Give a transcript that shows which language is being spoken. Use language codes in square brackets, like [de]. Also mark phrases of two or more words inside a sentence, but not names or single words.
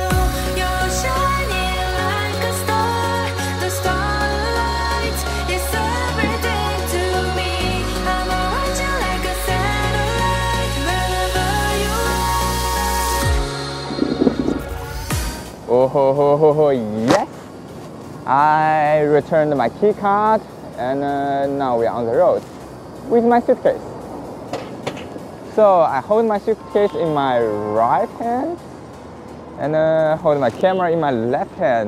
[en] You're shining like a star. The starlight is everything to me. I'm around you like a satellite. Wherever you are. Oh ho ho ho ho, yes! I returned my key card and now we are on the road with my suitcase. So I hold my suitcase in my right hand and hold my camera in my left hand.